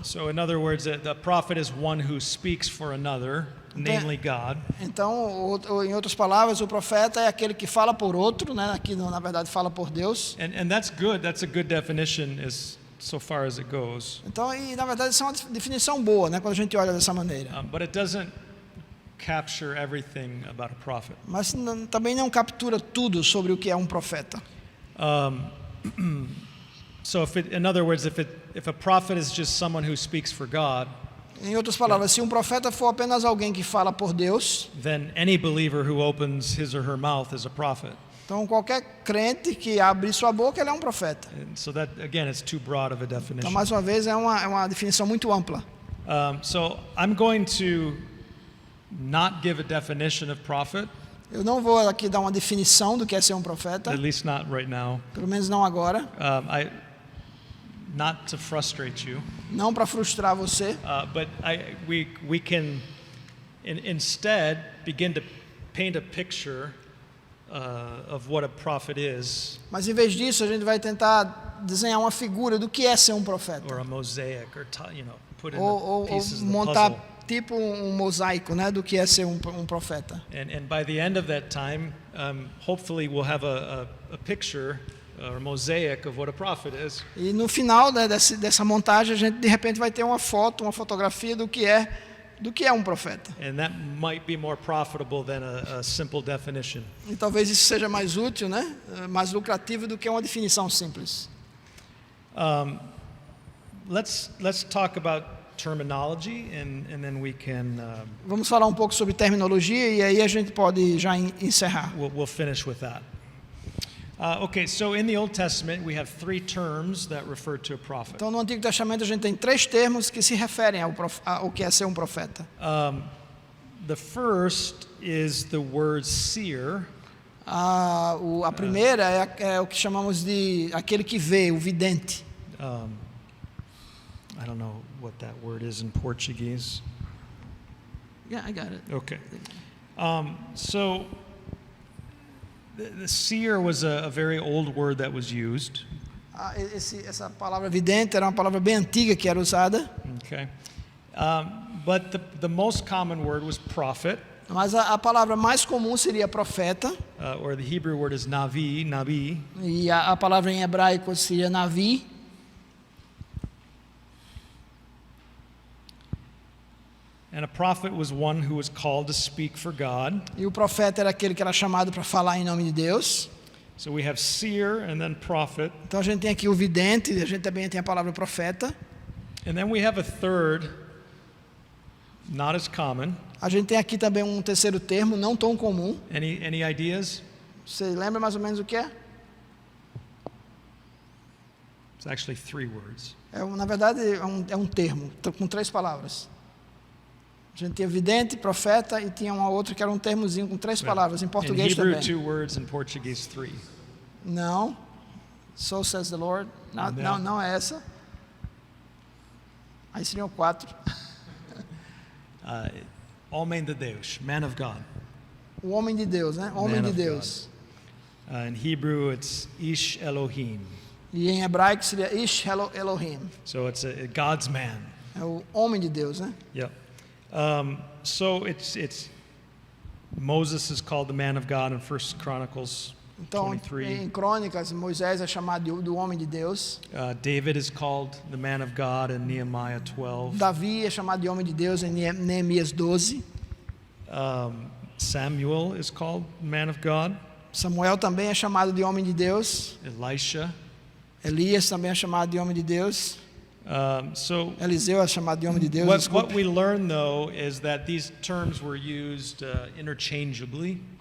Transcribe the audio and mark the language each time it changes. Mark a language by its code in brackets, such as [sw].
[en] So in other words, the prophet is one who speaks for another, namely God. [pt] Então, em outras palavras, o profeta é aquele que fala por outro, né? Aqui na verdade fala por Deus. [en] And that's good. That's a good definition as so far as it goes. [pt] Então, e na verdade isso é uma definição boa, né? Quando a gente olha dessa maneira. [en] But it doesn't capture everything about a prophet. [pt] Mas também não captura tudo sobre o que é um profeta. [en] So in other words, if a prophet is just someone who speaks for God, [pt] Em outras palavras, se um profeta for apenas alguém que fala por Deus, [en] then any believer who opens his or her mouth is a prophet. [pt] então qualquer crente que abre sua boca, ele é um profeta. [en] And so that, again, it's too broad of a [pt] Então, [en] definition. [pt] mais uma vez, é uma definição muito ampla. [en] So I'm going to not give a definition of prophet, [pt] Eu não vou aqui dar uma definição do que é ser um profeta, [en] at least not right now. [pt] pelo menos não agora, [en] Not to frustrate you, [pt] não para frustrar você, [en] but we can instead begin to paint a picture of what a prophet is, [pt] Mas em vez disso, a gente vai tentar desenhar uma figura do que é ser um profeta. [en] or a mosaic, or put in [pt] Ou [en] the pieces of the [pt] montar [en] puzzle. [pt] tipo um mosaico, né, do que é ser um profeta. [en] And by the end of that time, hopefully we'll have a picture or a mosaic of what a prophet is. [pt] E no final, né, dessa montagem, a gente de repente vai ter uma foto, uma fotografia do que é um profeta. [en] And that might be more profitable than a simple definition. [pt] E talvez isso seja mais útil, né, mais lucrativo do que uma definição simples. [en] Let's talk about terminology, and then we can [pt] Vamos falar um pouco sobre terminologia e aí a gente pode já encerrar. [en] we'll finish with that. Okay, so in the Old Testament we have 3 terms that refer to a prophet. [pt] Então, no Antigo Testamento a gente tem 3 termos que se referem ao que é ser um profeta. [en] The first is the word seer, [pt] A primeira é o que chamamos de aquele que vê, o vidente. [en] I don't know what that word is in Portuguese. Yeah, I got it. Okay. So the seer was a very old word that was used. [pt] Essa palavra vidente era uma palavra bem antiga que era usada, [en] Okay. But the most common word was prophet, [pt] mas a palavra mais comum seria profeta, [en] or the Hebrew word is nabi. [pt] e a palavra em hebraico seria navi. [en] And a prophet was one who was called to speak for God. [pt] E o profeta era aquele que era chamado para falar em nome de Deus. [en] So we have seer and then prophet. [pt] Então a gente tem aqui o vidente, a gente também tem a palavra profeta. [en] And then we have a third, not as common. [pt] A gente tem aqui também um terceiro termo, não tão comum. [en] Any ideas? [pt] Você lembra mais ou menos o que é? [en] It's actually 3 words. [pt] Na verdade, é um termo, com 3 palavras. A gente tinha vidente, profeta e tinha uma outra que era um termozinho com 3 palavras, em [en] In [pt] português [en] Hebrew, [pt] também. [en] 2 words, in Portuguese, 3. [pt] Não. [en] So says the Lord. [pt] Não é essa. Aí seriam 4. Homem de Deus, [en] man of God. [pt] O homem de Deus, né? Homem de [en] of [pt] Deus. [en] In Hebrew, it's Ish Elohim. [pt] E em hebraico seria Ish Elohim. [en] So it's a God's man. [pt] É o homem de Deus, né? [en] Yep. So it's Moses is called the man of God in 1 Chronicles [pt] Então, [en] 23. [pt] em Crônicas, Moisés é chamado do homem de Deus. [en] David is called the man of God in Nehemiah 12. [pt] Davi é chamado de homem de Deus em Neemias 12. [en] Samuel is called man of God. [pt] Samuel também é chamado de homem de Deus. [en] Elisha. [pt] Elias também é chamado de homem de Deus. [en] So [pt] Eliseu é chamado de homem de Deus. [en] what [pt] Desculpe. [en] we learn though is that these terms were used interchangeably.